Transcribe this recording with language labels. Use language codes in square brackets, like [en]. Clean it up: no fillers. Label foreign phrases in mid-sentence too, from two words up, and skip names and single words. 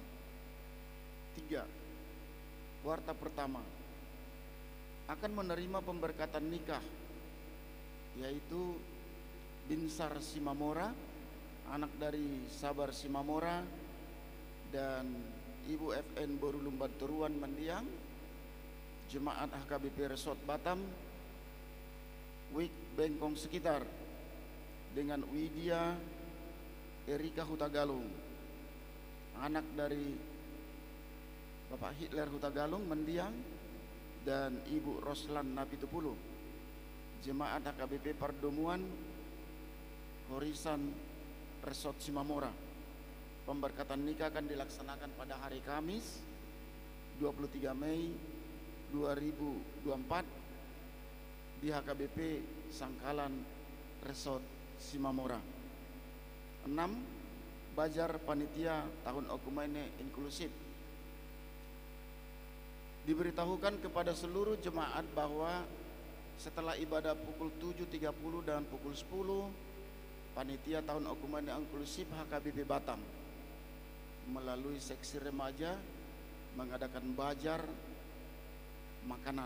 [id] 3. Warta pertama akan menerima pemberkatan nikah, yaitu Binsar Simamora, anak dari Sabar Simamora dan Ibu FN Borulumban Teruan Mendiang, jemaat HKBP Resort Batam, Wik Bengkong sekitar, dengan Widya Erika Hutagalung, anak dari Bapak Hitler Hutagalung Mendiang dan Ibu Roslan Napitupulu, jemaat HKBP Pardomuan Horisan Resort Simamora. Pemberkatan nikah akan dilaksanakan pada hari Kamis 23 Mei 2024 di HKBP Sangkalan Resort Simamora. 6. Bajar Panitia Tahun Okumene Inklusif Diberitahukan kepada seluruh jemaat bahwa setelah ibadah pukul 7.30 dan pukul 10, panitia tahun okumene inklusif HKBP Batam melalui seksi remaja mengadakan bazar makanan.